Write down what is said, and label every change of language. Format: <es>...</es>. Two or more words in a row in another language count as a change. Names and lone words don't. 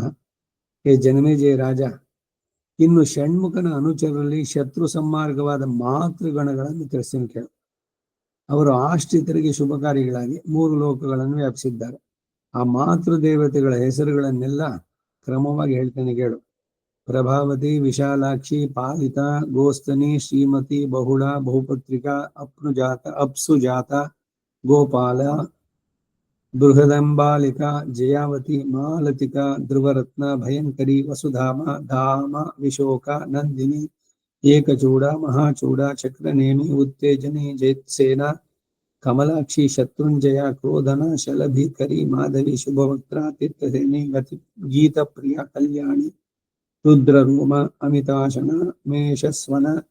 <kn>ಹೇ ಜನಮೇಜಯ ರಾಜ, ಇನ್ನು ಷಣ್ಮುಖನ ಅನುಚರರಲ್ಲಿ ಶತ್ರು ಸಂಮಾರ್ಗವಾದ ಮಾತೃಗಣಗಳನ್ನು ತಿಳಿಸ್ತೀನಿ ಕೇಳು. ಅವರು ಆಶ್ರಿತರಿಗೆ ಶುಭಕಾರಿಗಳಾಗಿ 3 ಲೋಕಗಳನ್ನು ವ್ಯಾಪಿಸಿದ್ದಾರೆ. ಆ ಮಾತೃ ದೇವತೆಗಳ ಹೆಸರುಗಳನ್ನೆಲ್ಲ ಕ್ರಮವಾಗಿ ಹೇಳ್ತೇನೆ ಕೇಳು. ಪ್ರಭಾವತಿ, ವಿಶಾಲಾಕ್ಷಿ, ಪಾಲಿತ, ಗೋಸ್ತನಿ, ಶ್ರೀಮತಿ, ಬಹುಳ, ಬಹುಪತ್ರಿಕಾ, ಅಪ್ಸುಜಾತ, ಗೋಪಾಲ, ಬೃಹದಂಬಾಲಿಕಾ, ಜಯಾವತಿ, ಮಾಲತಿಕಾ, ಧ್ರುವರತ್ನ, ಭಯಂಕರಿ, ವಸುಧಾಮ, ಧಾಮ, ವಿಶೋಕ, ನಂದಿನಿ, ಏಕಚೂಡ, ಮಹಾಚೂಡ, ಚಕ್ರನೇಮಿ, ಉತ್ತೇಜನಿ, ಜಯತ್ಸೇನ, ಕಮಲಾಕ್ಷಿ, ಶತ್ರುಂಜಯ, ಕ್ರೋಧನ, ಶಲಭೀಕರಿ, ಮಾಧವಿ, ಶುಭವಕ್ತ್ರ, ತೀರ್ಥಸೇನಿ, ಗೀತಪ್ರಿಯ, ಕಲ್ಯಾಣಿ, ರುದ್ರರೂಮ, ಅಮಿತಾಶನ, ಮೇಷಸ್ವನ,</kn>